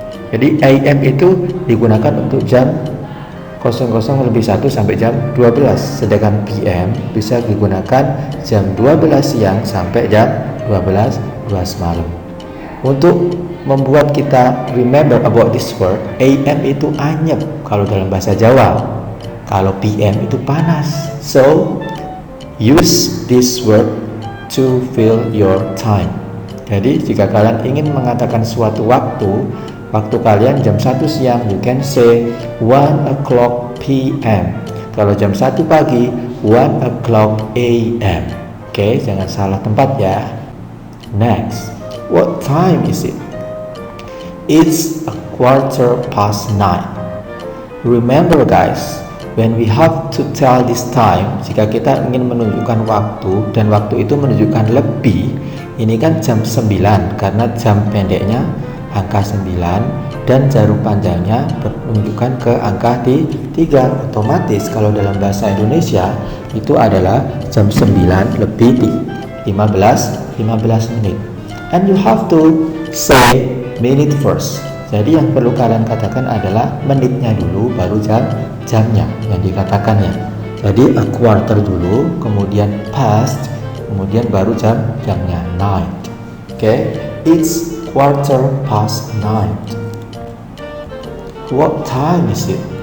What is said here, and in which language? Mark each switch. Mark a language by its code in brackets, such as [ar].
[id] Jadi AM itu digunakan untuk jam 00:01 sampai jam 12, sedangkan PM bisa digunakan jam 12 siang sampai jam 12 malam. Untuk membuat kita remember about this word, AM itu anyep kalau dalam bahasa Jawa, kalau PM itu panas. [en] So use this word to fill your time. [id] Jadi jika kalian ingin mengatakan suatu waktu kalian jam 1 siang, you can say 1 o'clock PM. Kalau jam 1 pagi, 1 o'clock AM. Oke, jangan salah tempat ya. Next, what time is it? It's a 9:15. Remember guys, when we have to tell this time, jika kita ingin menunjukkan waktu dan waktu itu menunjukkan lebih, ini kan jam 9 karena jam pendeknya angka 9 dan jarum panjangnya menunjukkan ke angka 3. Otomatis kalau dalam bahasa Indonesia itu adalah jam 9 lebih 15 menit. [en] And you have to say minute first. [id] Jadi yang perlu kalian katakan adalah menitnya dulu, baru jamnya yang dikatakannya. Jadi a quarter dulu, kemudian past, kemudian baru jamnya 9. [en] Oke, it's 9:15. What time is it?